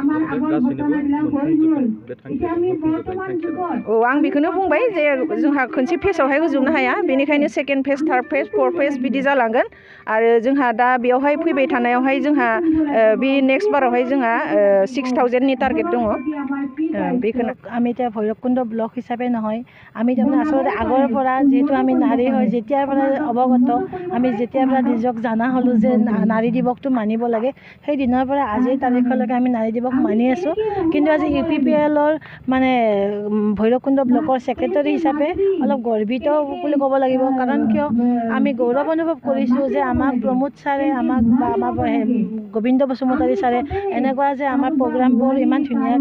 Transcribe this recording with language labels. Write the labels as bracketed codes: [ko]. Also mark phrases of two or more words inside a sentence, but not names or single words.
[brx] आं बेखौनो बुंबाय जे जोंहा खनसे फेजआवहाय होजोबनो हाया बेनिखायनो [en] second phase third phase fourth phase [brx] बिदि जालांगोन आरो जोंहा दा बेयावहाय फैबाय थानायावहाय जोंहा बे नेक्स्ट बारावहाय जोंहा 6,000नि टार्गेट दङ बेखौनो [as] আমি এতিয়া ভৈৰৱকুণ্ড ব্লক হিচাপে নহয় আমি তাৰমানে আচলতে আগৰ পৰা যেহেতু আমি নাৰী হয় যেতিয়াৰ পৰা অৱগত আমি যেতিয়াৰ পৰা নিজক জানা হ'লোঁ যে নাৰী দিৱসটো মানিব লাগে সেই দিনৰ পৰা আজিৰ তাৰিখলৈকে আমি নাৰী দিৱস মানি আছোঁ কিন্তু আজি UPPLৰ মানে ভৈৰৱকুণ্ড ব্লকৰ ছেক্ৰেটাৰী হিচাপে অলপ গৰ্বিত বুলি ক'ব লাগিব কাৰণ কিয় আমি গৌৰৱ অনুভৱ কৰিছোঁ যে আমাক প্ৰমোদ ছাৰে আমাক বা আমাৰ গোবিন্দ বসুমতাৰী ছাৰে এনেকুৱা যে আমাৰ প্ৰগ্ৰামবোৰ ইমান ধুনীয়াকৈ